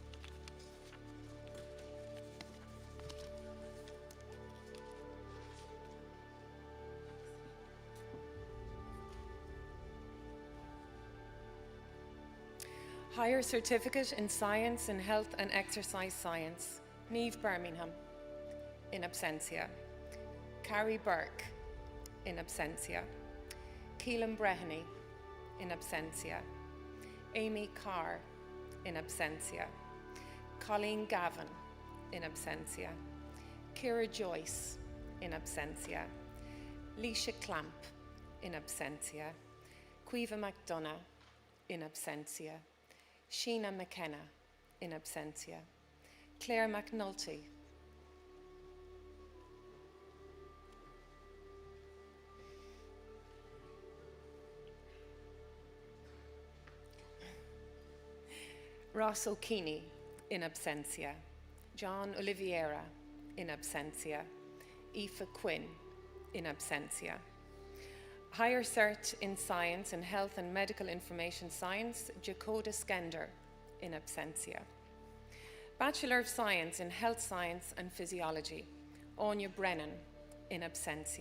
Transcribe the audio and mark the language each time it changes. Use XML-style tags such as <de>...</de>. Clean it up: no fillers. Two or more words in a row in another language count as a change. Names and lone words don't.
<en>Higher Certificate in Science in Health and Exercise Science, Niamh Birmingham, in absentia. Carrie Burke, in absentia. Keelan Breheny, in absentia. Amy Carr, in absentia. Colleen Gavin, in absentia. Ciara Joyce, in absentia. Leisha Clamp, in absentia. Caoimhe McDonough, in absentia. Sheena McKenna, in absentia. Claire McNulty, Ross O'Keaney, in absentia. John Oliveira, in absentia. Aoife Quinn, in absentia. Higher Cert in Science in Health and Medical Information Science, Jacoda Skender, in absentia. Bachelor of Science in Health Science and Physiology, Anya Brennan, in absentia.</en>